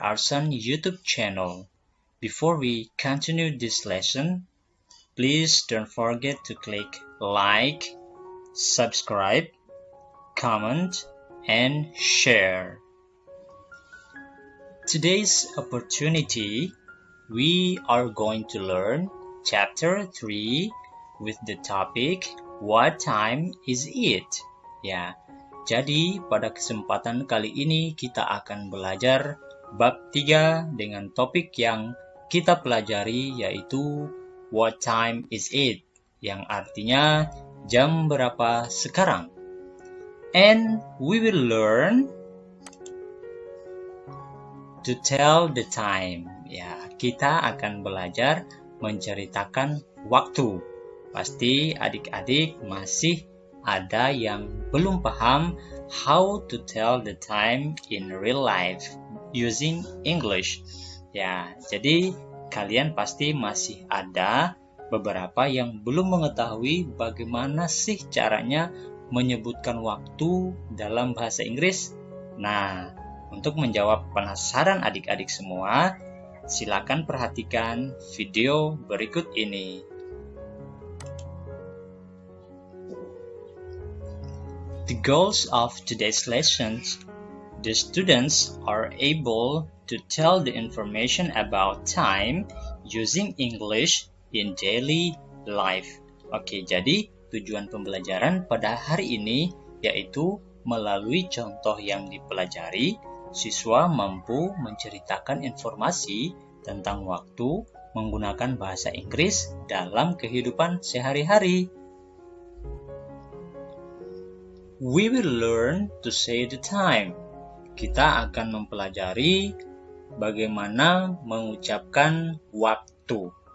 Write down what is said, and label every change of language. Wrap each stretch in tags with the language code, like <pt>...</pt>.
<en>Arsan YouTube channel. Before we continue this lesson, please don't forget to click like, subscribe, comment, and share. Today's opportunity, we are going to learn chapter 3 with the topic, What time is it?</en> <id>Ya. Jadi, pada kesempatan kali ini kita akan belajar bab 3 dengan topik yang kita pelajari yaitu</id> <en>What time is it?</en> <id>Yang artinya jam berapa sekarang?</id> <en>And we will learn to tell the time.</en> <id>Ya, kita akan belajar menceritakan waktu. Pasti adik-adik masih ada yang belum paham</id> <en>how to tell the time in real life using English.</en> <id>Ya, jadi kalian pasti masih ada beberapa yang belum mengetahui bagaimana sih caranya menyebutkan waktu dalam bahasa Inggris. Nah, untuk menjawab penasaran adik-adik semua, silakan perhatikan video berikut ini.</id> <en>The goals of today's lessons, the students are able to tell the information about time using English in daily life.</en> <id>Oke, jadi tujuan pembelajaran pada hari ini yaitu melalui contoh yang dipelajari, siswa mampu menceritakan informasi tentang waktu menggunakan bahasa Inggris dalam kehidupan sehari-hari.</id> <en>We will learn to say the time.</en> <id>Kita akan mempelajari bagaimana mengucapkan waktu.</id>